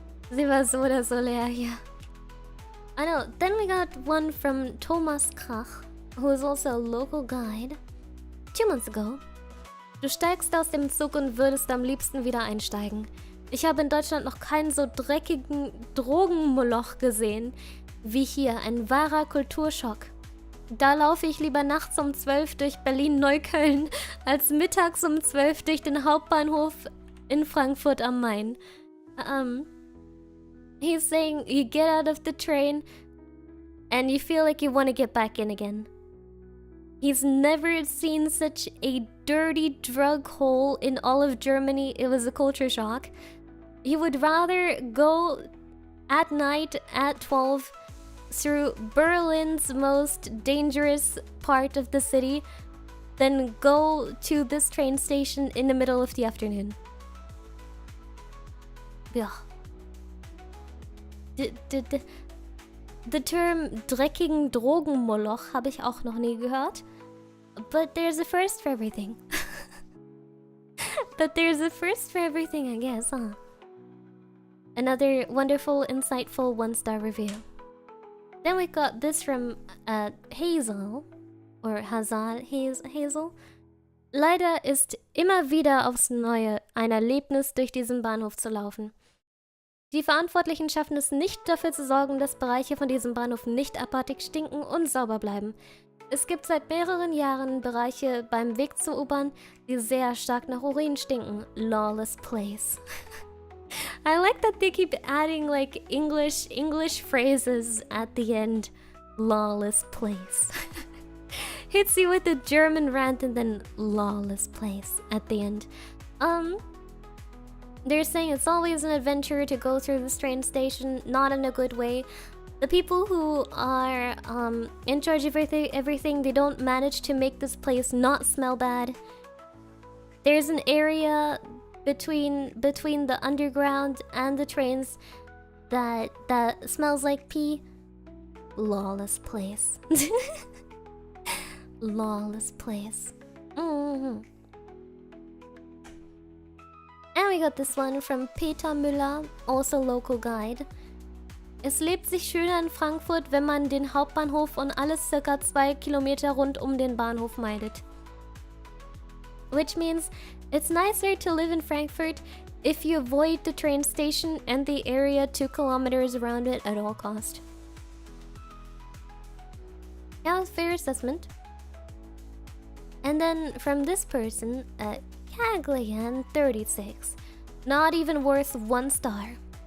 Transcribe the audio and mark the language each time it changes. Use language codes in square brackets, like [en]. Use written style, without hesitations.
[de] Sie war so oder so leer, ja. [en] I know. Then we got one from Thomas Krach, who is also a local guide. 2 months ago. [de] Du steigst aus dem Zug und würdest am liebsten wieder einsteigen. Ich habe in Deutschland noch keinen so dreckigen Drogenmoloch gesehen wie hier. Ein wahrer Kulturschock. Da laufe ich lieber nachts um 12 durch Berlin-Neukölln als mittags um 12 durch den Hauptbahnhof in Frankfurt am Main. [en] He's saying you get out of the train and you feel like you want to get back in again. He's never seen such a dirty drug hole in all of Germany. It was a culture shock. He would rather go at night at 12 through Berlin's most dangerous part of the city than go to this train station in the middle of the afternoon. Yeah. The term [de] dreckigen Drogenmoloch habe ich auch noch nie gehört. [en] But there's a first for everything. But there's a first for everything, I guess, huh? Another wonderful, insightful 1-star review. Then we got this from Hazel. Or Hazal, Hazel. [de] Leider ist immer wieder aufs Neue ein Erlebnis, durch diesen Bahnhof zu laufen. Die Verantwortlichen schaffen es nicht, dafür zu sorgen, dass Bereiche von diesem Bahnhof nicht abartig stinken und sauber bleiben. Es gibt seit mehreren Jahren Bereiche beim Weg zur U-Bahn, die sehr stark nach Urin stinken. [en] Lawless place. I like that they keep adding like English phrases at the end. Lawless place. Hits you with a German rant and then lawless place at the end. They're saying it's always an adventure to go through this train station, not in a good way. The people who are in charge of everything, they don't manage to make this place not smell bad. There's an area between the underground and the trains that smells like pee. Lawless place. Lawless place. And we got this one from Peter Müller, also local guide. [de] Es lebt sich schöner in Frankfurt, wenn man den Hauptbahnhof und alles circa 2 Kilometer rund um den Bahnhof meidet. [en] Which means it's nicer to live in Frankfurt if you avoid the train station and the area 2 kilometers around it at all cost. Yeah, fair assessment. And then from this person, Caglian36, not even worth 1 star.